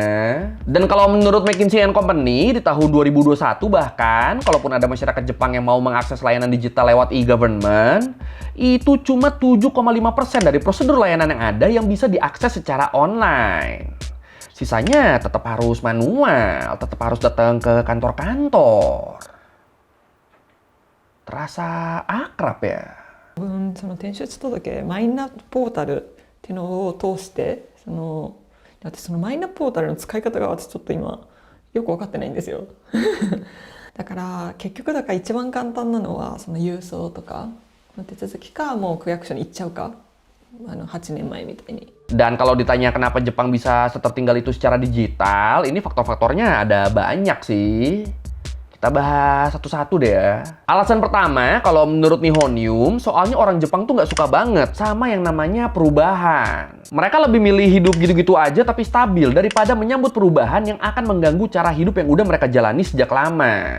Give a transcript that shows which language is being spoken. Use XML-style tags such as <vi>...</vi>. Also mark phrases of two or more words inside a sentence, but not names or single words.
<id>Dan kalau menurut McKinsey & Company di tahun 2021 bahkan, kalaupun ada masyarakat Jepang yang mau mengakses layanan digital lewat e-government, itu cuma 7,5% dari prosedur layanan yang ada yang bisa diakses secara online. Sisanya tetap harus manual, tetap harus datang ke kantor-kantor. Terasa akrab ya?</id> <ja>その転出届マイナポータルっていうのを通して私そのマイナポータルの使い方が私ちょっと今よく分かってないんですよだから結局一番簡単なのはその郵送とかの手続きかもう区役所に行っちゃうか8年前みたいに</ja> <id>Dan kalau ditanya kenapa Jepang bisa setertinggal itu secara digital, ini faktor-faktornya ada banyak sih. Kita bahas satu-satu deh ya. Alasan pertama, kalau menurut Nihonium, soalnya orang Jepang tuh nggak suka banget sama yang namanya perubahan. Mereka lebih milih hidup gitu-gitu aja tapi stabil daripada menyambut perubahan yang akan mengganggu cara hidup yang udah mereka jalani sejak lama.</id>